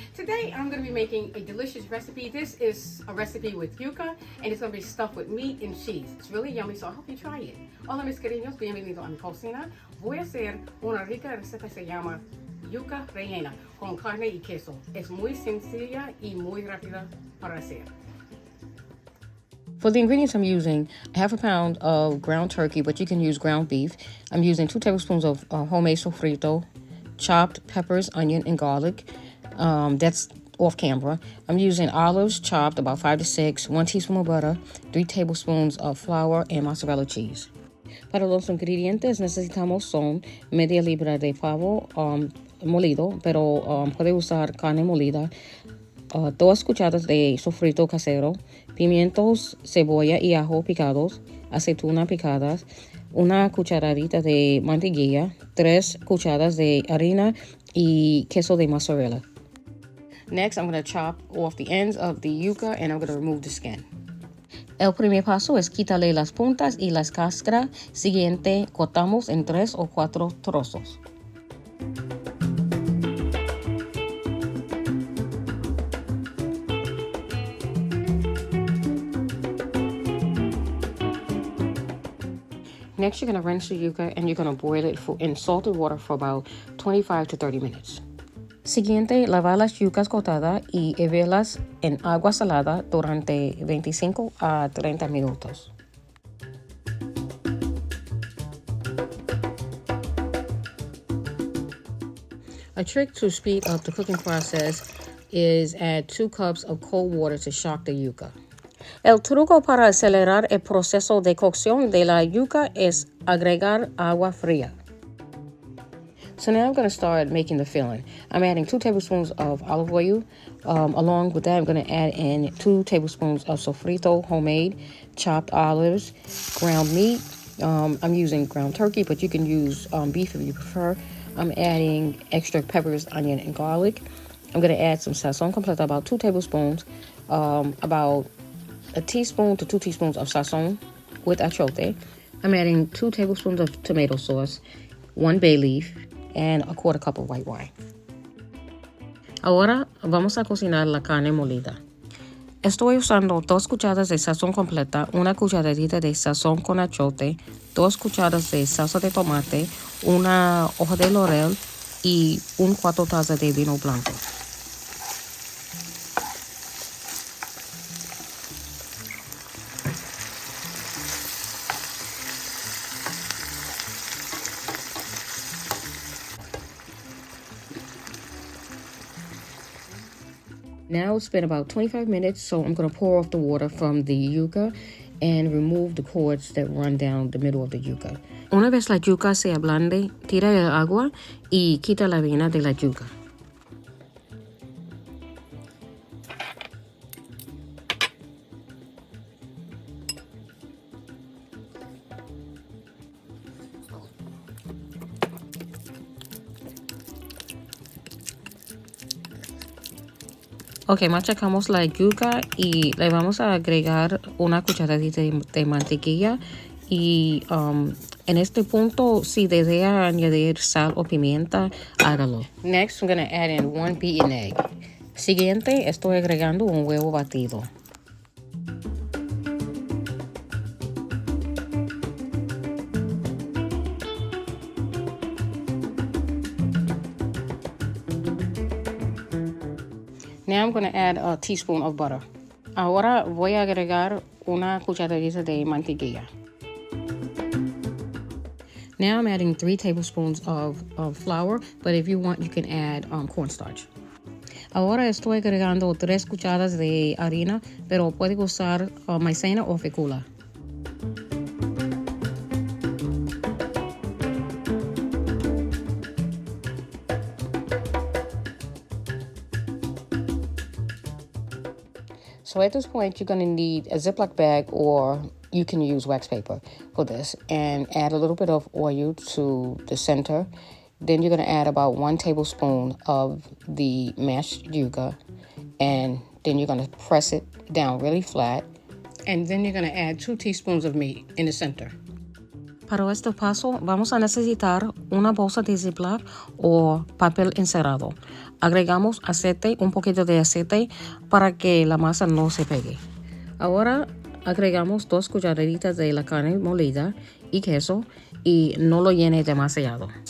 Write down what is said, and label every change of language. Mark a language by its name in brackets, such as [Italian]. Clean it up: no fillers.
[English] Today I'm going to be making a delicious recipe. This is a recipe with yuca and it's going to be stuffed with meat and cheese. It's really yummy, so I hope you try it. [Spanish] Hola mis queridos, bienvenido a mi cocina. Voy a hacer una rica receta que se llama yuca rellena con carne y queso. Es muy sencilla y muy rápida para hacer. [English] For the ingredients, I'm using half a pound of ground turkey, but you can use ground beef. I'm using 2 tablespoons of homemade sofrito, chopped peppers, onion, and garlic. That's off camera. I'm using olives chopped, about 5 to 6, 1 teaspoon of butter, 3 tablespoons of flour, and mozzarella cheese. [Spanish] Para los ingredientes necesitamos son media libra de pavo molido, pero puede usar carne molida, 2 cucharadas de sofrito casero, pimientos, cebolla y ajo picados, aceitunas picadas, 1 cucharadita de mantequilla, 3 cucharadas de harina y queso de mozzarella. [English] Next, I'm going to chop off the ends of the yuca and I'm going to remove the skin. [Spanish] El primer paso es quitarle las puntas y las cáscaras. Siguiente, cortamos en 3 o 4 trozos. [English] Next, you're going to rinse the yuca and you're going to boil it in salted water for about 25 to 30 minutes. [Spanish] Siguiente, lavar las yucas cortadas y hervirlas en agua salada durante 25 a 30 minutos. [English] A trick to speed up the cooking process is add 2 cups of cold water to shock the yuca. [Spanish] El truco para acelerar el proceso de cocción de la yuca es agregar agua fría. [English] So now I'm going to start making the filling. I'm adding 2 tablespoons of olive oil. Along with that, I'm going to add in 2 tablespoons of sofrito, homemade, chopped olives, ground meat. I'm using ground turkey, but you can use beef if you prefer. I'm adding extra peppers, onion, and garlic. I'm going to add some sazon completo, about 2 tablespoons, about a teaspoon to 2 teaspoons of sazon with achote. I'm adding 2 tablespoons of tomato sauce, 1 bay leaf, and a 1/4 cup of white wine. [Spanish] Ahora vamos a cocinar la carne molida. Estoy usando 2 cucharadas de sazón completa, 1 cucharadita de sazón con achote, 2 cucharadas de salsa de tomate, 1 hoja de laurel y 1/4 taza de vino blanco. [English] Now it's been about 25 minutes, so I'm going to pour off the water from the yuca and remove the cords that run down the middle of the yuca. [Spanish] Una vez la yuca se ablande, tira el agua y quita la harina de la yuca. Ok, machacamos la yuca y le vamos a agregar 1 cucharadita de mantequilla y en este punto si desea añadir sal o pimienta, hágalo. [English] Next, I'm going to add in 1 beaten egg. [Spanish] Siguiente, estoy agregando un huevo batido. [English] Now I'm going to add a teaspoon of butter. [Spanish] Ahora voy a agregar 1 cucharadita de mantequilla. [English] Now I'm adding 3 tablespoons of flour, but if you want, you can add cornstarch. [Spanish] Ahora estoy agregando 3 cucharadas de harina, pero puede usar maicena o fécula. [English] So at this point, you're going to need a Ziploc bag or you can use wax paper for this and add a little bit of oil to the center. Then you're going to add about 1 tablespoon of the mashed yuca and then you're going to press it down really flat. And then you're going to add 2 teaspoons of meat in the center. [Spanish] Para este paso vamos a necesitar una bolsa de Ziploc o papel encerado. Agregamos aceite, un poquito de aceite para que la masa no se pegue. Ahora agregamos 2 cucharaditas de la carne molida y queso y no lo llene demasiado.